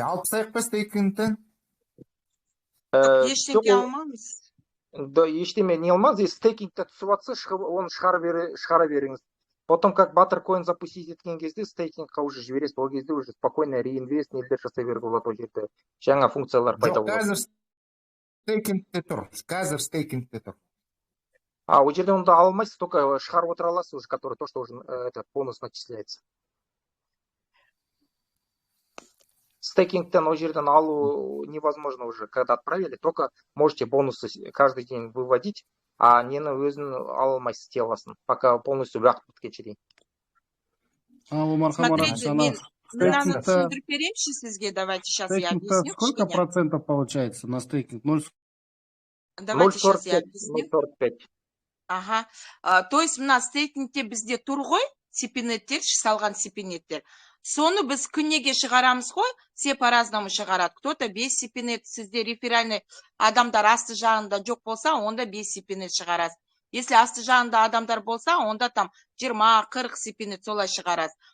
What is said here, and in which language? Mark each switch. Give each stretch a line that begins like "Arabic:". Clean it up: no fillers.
Kazakh: Алып тастайық па стейкингтен? Ештеңе алмаңыз. Да, ештеме не алмаңыз.
Russian: Если
Kazakh: стейкингте түсіп жатса, оны шығара беріңіз.
Russian: Потом, как
Kazakh: Баттеркоин запустить еткен кезде, стейкингқа уже жібересіз. Ол кезде
Russian: уже спокойно реинвест,
Kazakh: нелдер жасай беруге болады ол жерде. Жаңа функциялар пайда болады. Қазір стейкингте тұр. А ол жерде онда алмайсыз, только шығарып отыра аласыз уже,
Russian: который то, что уже бонус начисляется.
Kazakh: Стейкингтен ол жерден алу
Russian: невозможно уже, когда отправили, только можете бонусы каждый день выводить,
Kazakh: а нені өзін ала алмайсыз теласын,
Russian: пока полностью
Kazakh: уақыт біткенше дейін. Смотрите, мен түсіндіріп беремші сізге,
Russian: давайте сейчас я объясню. Сколько процентов получается на стейкинг? Давайте сейчас я объясню. 0,45. Ага.
Kazakh: То есть мына стейкингте бізде тұр ғой, сепинеттер, салған сепинеттер. Соны біз күнеге шығарамыз ғой, все по-разному шығарады.
Russian: Кто-то
Kazakh: 5 сепинет, сізде реферальный адамдар асты жағында жоқ болса, онда 5 сепинет шығарасыз. Если асты жағында адамдар болса, онда там 20-40 сепинет солай шығарасыз.